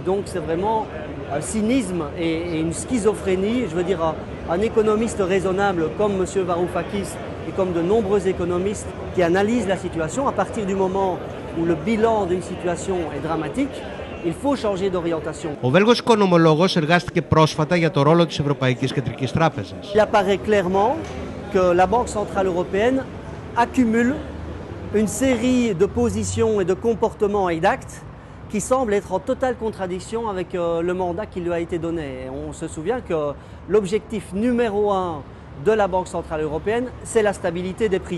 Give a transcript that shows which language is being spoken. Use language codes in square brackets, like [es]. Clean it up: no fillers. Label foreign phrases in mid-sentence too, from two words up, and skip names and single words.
[fr] Donc c'est vraiment un cynisme et une schizophrénie. Je veux dire, un économiste raisonnable comme M. Varoufakis et comme de nombreux économistes qui analysent la situation, à partir du moment où le bilan d'une situation est dramatique, il faut changer d'orientation. [el] Ο Βέλγος οικονομολόγος εργάστηκε πρόσφατα για το ρόλο της Ευρωπαϊκής Κεντρικής Τράπεζας. [fr] Il apparaît clairement que la Banque centrale européenne accumule une série de positions et de comportements et d'actes qui semblent être en totale contradiction avec le mandat qui lui a été donné. Et on se souvient que l'objectif numéro 1 de la Banque centrale européenne, c'est la stabilité des prix.